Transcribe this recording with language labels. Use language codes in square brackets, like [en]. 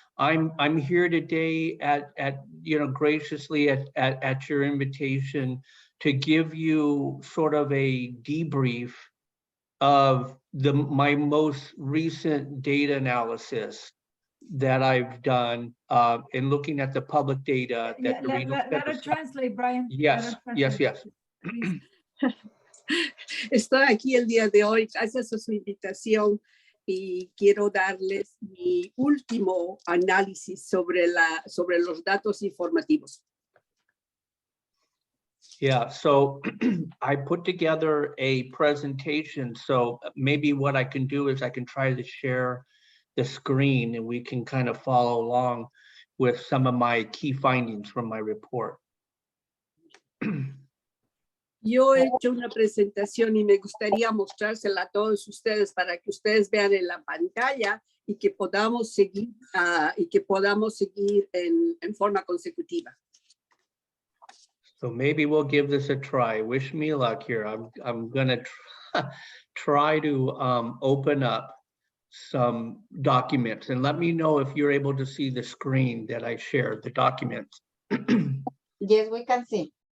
[en] I'm here today at graciously at your invitation to give you sort of a debrief of my most recent data analysis that I've done in looking at the public data that let her translate, Brian. Yes, yes, yes. [es] Estoy aquí el día de hoy, gracias a su invitación, y quiero darles mi último análisis sobre los datos informativos. [en] Yeah, so I put together a presentation. So maybe what I can do is I can try to share the screen and we can kind of follow along with some of my key findings from my report. [es] Yo he hecho una presentación y me gustaría mostrársela a todos ustedes para que ustedes vean en la pantalla y que podamos seguir en forma consecutiva. [en] So maybe we'll give this a try. Wish me luck here. I'm gonna try to open up some documents and let me know if you're able to see the screen that I shared, the documents. Yes, we can see.